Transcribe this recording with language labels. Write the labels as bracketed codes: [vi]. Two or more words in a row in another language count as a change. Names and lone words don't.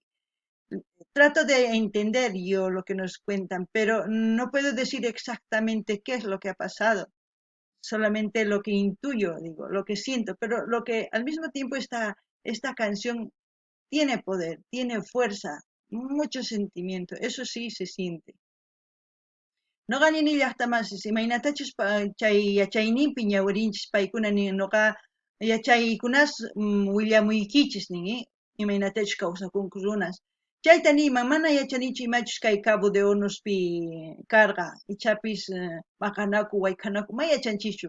[es] Trato de entender yo lo que nos cuentan, pero no puedo decir exactamente qué es lo que ha pasado, solamente lo que intuyo, digo, lo que siento, pero lo que al mismo tiempo esta canción tiene poder, tiene fuerza, mucho sentimiento, eso sí se siente. [qu] Noqa nini llaqtamansis imaynatachus chay yachayninpi ñawirinchis paykuna nin noqa yachaykunas willamuykichis nin imaynatachus kawsakunku runas. Chayta niyman mana yachanichu imachus kay Cabo de Hornospi karqa ichapis maqanaku wayk'anaku ma yachanchichu.